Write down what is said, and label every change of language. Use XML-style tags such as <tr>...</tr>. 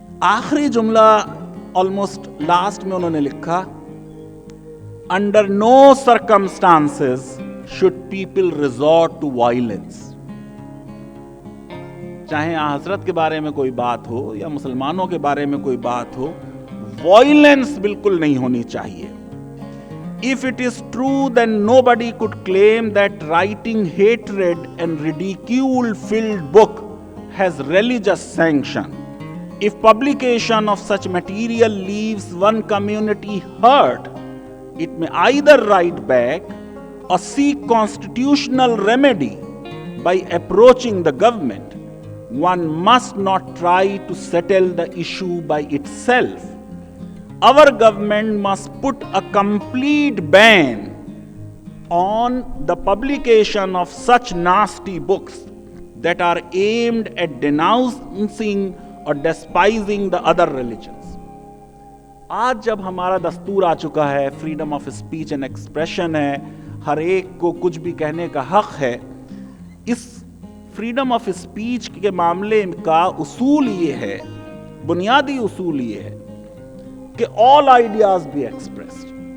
<ur>آخری جملہ</ur> <en>almost last</en> <ur>میں انہوں نے لکھا،</ur> <en>Under no circumstances should people resort to violence.</en> <ur>چاہے حضرت کے بارے میں کوئی بات ہو یا مسلمانوں کے بارے میں کوئی بات ہو، وائلنس بالکل نہیں ہونی چاہیے.</ur> <en>If it is true, then nobody could claim that writing hatred and ridicule-filled book has religious sanction. If publication of such material leaves one community hurt, it may either write back or seek constitutional remedy by approaching the government. One must not try to settle the issue by itself. Our government must put a complete ban on the publication of such nasty books that are aimed at denouncing or despising the other religions.</en> <ur>آج جب ہمارا دستور آ چکا ہے، freedom of speech and expression ہے، ہر ایک کو کچھ بھی کہنے کا حق ہے، اس فریڈم آف اسپیچ کے معاملے کا اصول یہ ہے، بنیادی اصول یہ ہے کہ آل آئیڈیاز بی ایکسپریسڈ.</ur>